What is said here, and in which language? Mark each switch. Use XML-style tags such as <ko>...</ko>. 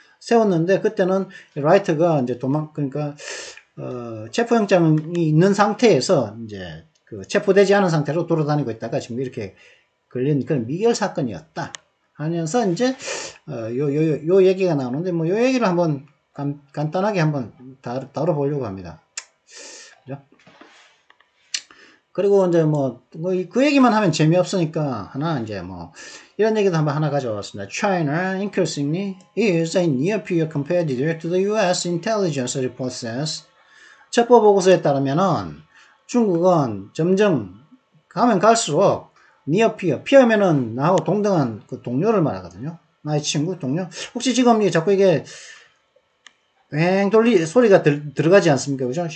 <ko>세웠는데 그때는 라이트가 이제 그러니까 체포영장이 있는 상태에서 이제 체포되지 않은 상태로 돌아다니고 있다가 지금 이렇게 걸린 그런 미결 사건이었다 하면서 이제 요 얘기가 나오는데 뭐 요 얘기를 한번 간단하게 한번 다뤄보려고 합니다. 그죠? 그리고 이제 그 얘기만 하면 재미없으니까 하나 이제 이런 얘기도 한번 하나 가져왔습니다.</ko> <en>China increasingly is a near-peer competitor to the U.S. intelligence report says.</en> <ko>첩보 보고서에 따르면은 중국은 점점 가면 갈수록 니어피어, 피어면은 나하고 동등한 그 동료를 말하거든요. 나의 친구, 동료. 혹시 지금 자꾸 이게 소리가 들어가지 않습니까? 그죠?</ko>